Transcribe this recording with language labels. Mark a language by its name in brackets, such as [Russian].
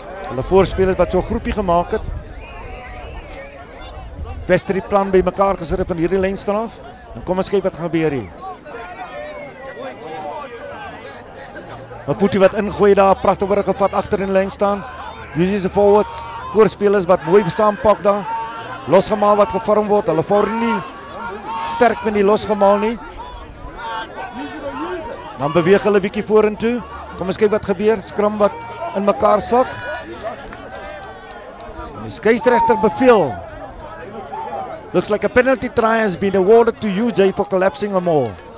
[Afrikaans] Hulle voorspelers wat so 'n groepie gemaak het. Beste die plan by mekaar gesit het van hierdie lyn staan af. En kom ons kyk wat gaan gebeur hier. Maputi wat ingooi daar, pragtig word gevat agter in die lyn staan. UJ se forwards, voorspelers wat mooi saampak daar. Losgemaal wat gevorm word, hulle vorm nie sterk met die losgemaal nie. Dan beweeg hulle bietjie vorentoe. Kom ons kyk wat gebeur. Skram wat in mekaar sak. En die skeieregter beveel. [English] Looks like a penalty try has been awarded to UJ for collapsing a maul.